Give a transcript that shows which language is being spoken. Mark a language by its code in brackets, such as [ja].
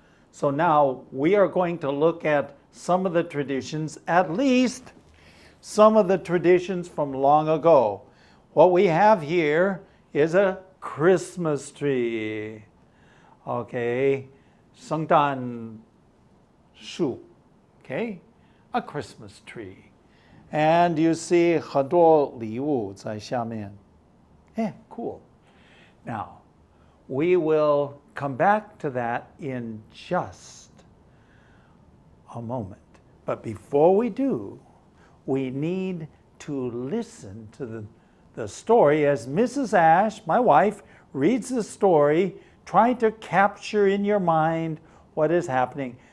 [en] So now we are going to look at some of the traditions, at least some of the traditions from long ago. What we have here is a Christmas tree. Okay, 圣诞树, okay, a Christmas tree. And you see [zh] 很多礼物在下面. [en] Cool. Now, we will come back to that in just a moment. But before we do, we need to listen to the story as Mrs. Ash, my wife, reads the story. Try to capture in your mind what is happening.